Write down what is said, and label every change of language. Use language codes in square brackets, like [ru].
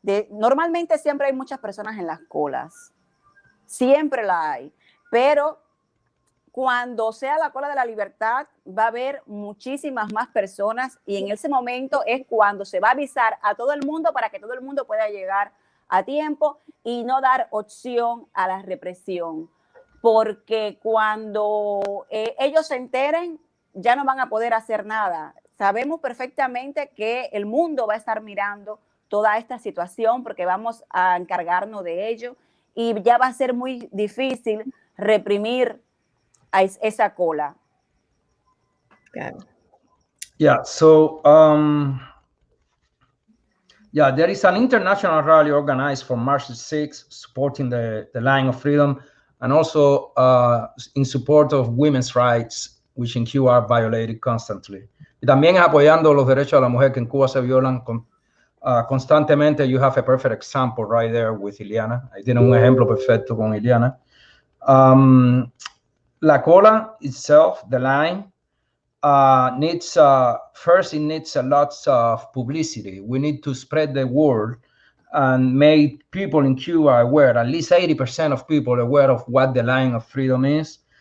[es] Normalmente siempre hay muchas personas en las colas, siempre la hay, pero cuando sea la cola de la libertad va a haber muchísimas más personas, y en ese momento es cuando se va a avisar a todo el mundo para que todo el mundo pueda llegar a tiempo y no dar opción a la represión, porque cuando ellos se enteren ya no van a poder hacer nada. Sabemos perfectamente que el mundo va a estar mirando toda esta situación porque vamos a encargarnos de ello, y ya va a ser muy difícil reprimir a esa cola. [en] Yeah, so yeah, there is an international rally organized for March 6th supporting the line of freedom, and also in support of women's rights, which in Cuba are violated constantly. [es] Y también apoyando los derechos de la mujer que en Cuba se violan constantemente. [en] You have a perfect example right there with Iliana. [es] Ahí tiene un ejemplo perfecto con Iliana. [en] La cola itself, the line, needs first, it needs a lot of publicity. We need to spread the word and make people in Cuba aware, at least 80% of people aware of what the line of freedom is.